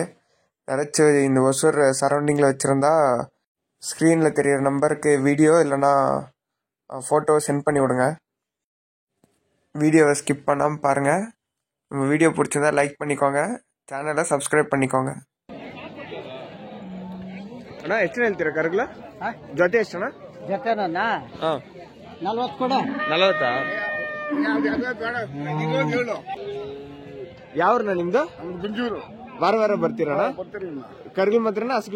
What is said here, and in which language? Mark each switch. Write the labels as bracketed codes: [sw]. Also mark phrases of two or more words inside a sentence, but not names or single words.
[ta] யாராச்சும் இந்த ஒசூர் சரௌண்டிங்கில் வச்சுருந்தா ஸ்க்ரீனில் தெரிகிற நம்பருக்கு வீடியோ இல்லைனா ஃபோட்டோ சென்ட் பண்ணி விடுங்க. வீடியோவை ஸ்கிப் பண்ணாமல் பாருங்கள். நம்ம வீடியோ பிடிச்சிருந்தா லைக் பண்ணிக்கோங்க, சேனலை சப்ஸ்கிரைಬ್ பண்ணிக்கோங்க. [kn] ಅಣ್ಣ ಎಷ್ಟು ಹೇಳ್ತೀರಾ ಕರಗಲ? ಜೊತೆ ಎಷ್ಟಣ್ಣ? ಜೊತೆನಾ? ಹಾಂ 40 ಕೊಡ. 40? ಯಾವ್ರಣ್ಣ ನಿಮ್ದು? ಗುಂಜೂರು. ವಾರ ವಾರ ಬರ್ತೀರಣ್ಣ? ಕರ್ಗಲ್ ಮಾತ್ರನ ಹಸ್ಗಳು